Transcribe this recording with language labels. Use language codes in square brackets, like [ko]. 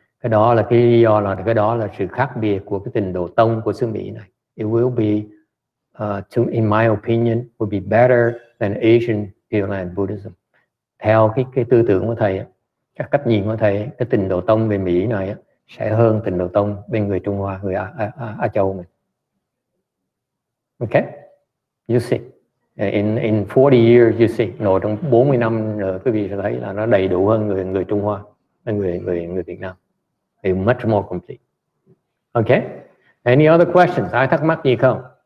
[vi] Cái đó là cái lý do, là cái đó là sự khác biệt của cái trình độ tông của xứ Mỹ này. [en] It will be, in my opinion, will be better than Asian Pure Land Buddhism. [vi] Theo cái tư tưởng của thầy, các cách nhìn của thầy, cái trình độ tông về Mỹ này sẽ hơn trình độ tông bên người Trung Hoa, người Á Châu này. [en] Okay, you see. In 40 years, you see, [vi] nội trong 40 năm rồi quý vị sẽ thấy là nó đầy đủ hơn người Trung Hoa, người Việt Nam. [en] It's much more complete. Okay, any other questions? [vi] Ai thắc mắc gì không?